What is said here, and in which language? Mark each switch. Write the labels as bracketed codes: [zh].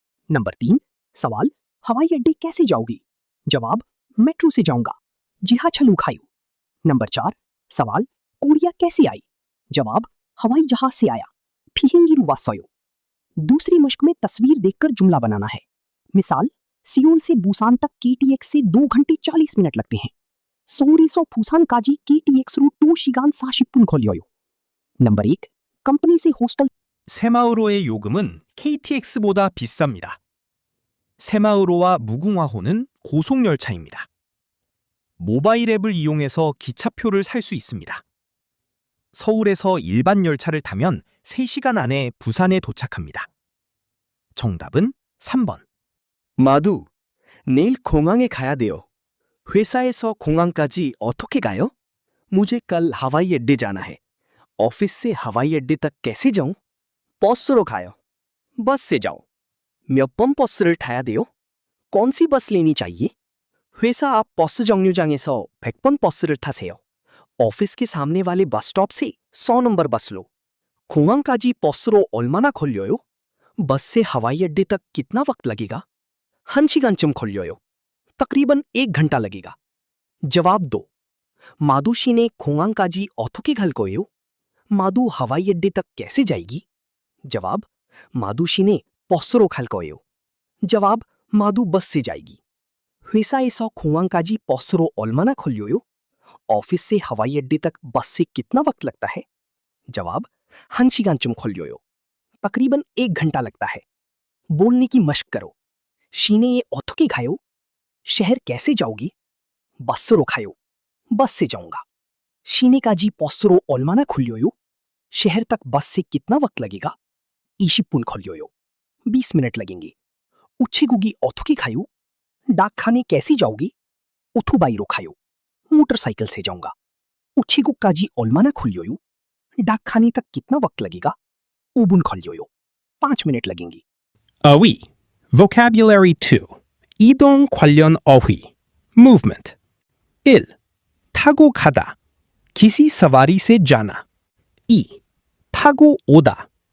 [hi] Number 3 सवाल, हवाई अड्डे कैसे जाओगी? जवाब, मेट्रो से जाऊंगा। [ko] जिहाछलू खायो। [hi] नंबर 4 सवाल, कोरिया कैसे आई? जवाब, हवाई जहाज से आया। [ko] फिहिंगिरु वासयो। [hi] दूसरी मश्क में तस्वीर देखकर जुमला बनाना है। मिसाल, सियोल से बुसान तक KTX से 2 घंटे 40 मिनट लगते हैं। [ko] 서울에서 부산까지 KTX로 2시간 40분 걸려요. [hi] नंबर 1 कंपनी से हॉस्टल [ko] 새마을호의 요금은 KTX보다 비쌉니다. 새마을호와 무궁화호는 고속열차입니다. 모바일 앱을 이용해서 기차표를 살 수 있습니다. 서울에서 일반 열차를 타면 3시간 안에 부산에 도착합니다. 정답은 3번. 마두, 내일 공항에 가야 돼요. 회사에서 공항까지 어떻게 가요? [hi] मुझे कल हवाई अड्डे जाना है। ऑफिस से हवाई अड्डे तक कैसे जाऊं? [ko] 버스로 가요. [hi] बस से जाओ। [ko] 몇 번 버스를 타야 돼요? [hi] कौन सी बस लेनी चाहिए? [ko] 회사 앞 버스 정류장에서 100번 버스를 타세요. [hi] ऑफिस के सामने वाले बस स्टॉप से 100 नंबर बस लो। [ko] 공항까지 버스로 얼마나 걸려요? [hi] बस से हवाई अड्डे तक कितना वक्त लगेगा? [ko] 1시간쯤 걸려요. [hi] तकरीबन 1 घंटा लगेगा। जवाब दो। [ko] माधु 씨네 공항까지 어떻게 갈 거예요? [hi] 마두 हवाई अड्डे तक कैसे जाएगी? [ko] जवाब, 마두 씨네 버스로 갈 거예요. [hi] जवाब, 마두 बस से जाएगी। [ko] 회사에서 공항까지 버스로 얼마나 걸려요? [hi] ऑफिस से हवाई अड्डे तक बस से कितना वक्त लगता है? [ko] जवाब, 1시간쯤 걸려요। [hi] तकरीबन 1 घंटा लगता है। बोलने की मशक करो। [ko] 시내에 어떻게 가요? [hi] शहर कैसे जाओगी? [ko] बस로 가요। [hi] बस से जाऊंगा। [ko] 시내까지 버스로 얼마나 걸려요? [hi] शहर तक बस से कितना वक्त लगेगा? [ko] 20분 걸려요। [hi] 20 मिनट लगेंगे। [ko] 우체국이 어떻게 가요? [hi] डाकखाने कैसे जाओगी? [ko] 오토바이로 가요। [hi] मोटरसाइकिल से जाऊंगा। [ko] 우체국까지 얼마나 걸려요? [hi] डाकखाने तक कितना वक्त लगेगा? [ko] 5분 걸려요। [hi] 5 मिनट लगेंगे। [ko] 어휘. Vocabulary 2. 이동 관련 어휘. Movement. 1. 타고 가다. [hi] किसी सवारी से जाना. 2. 타고 오다.